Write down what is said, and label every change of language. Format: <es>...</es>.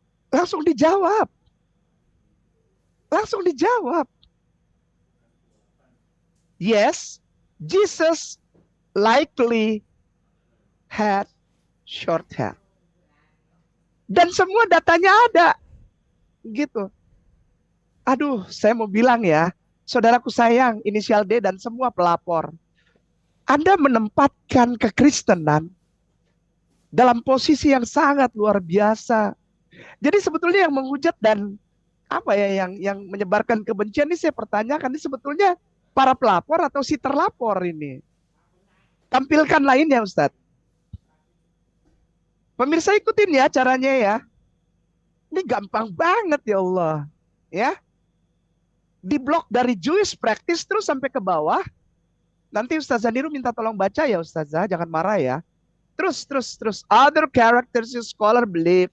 <id>Langsung dijawab. Langsung dijawab.</id> <en>Yes, Jesus likely had short hair.</en> <id>Dan semua datanya ada. Gitu. Aduh, saya mau bilang ya, saudaraku sayang, inisial D dan semua pelapor. Anda menempatkan kekristenan dalam posisi yang sangat luar biasa. Jadi sebetulnya yang menghujat dan apa ya yang menyebarkan kebencian ini saya pertanyakan, ini sebetulnya para pelapor atau si terlapor ini? Tampilkan lainnya Ustadz. Pemirsa ikutin ya caranya ya. Ini gampang banget ya Allah. Ya. Diblok dari</id> <en>Jewish practice</en> <id>terus sampai ke bawah. Nanti Ustazah Niru minta tolong baca ya Ustazah, jangan marah ya. Terus.</id> <en>Other characters scholar believe.</en>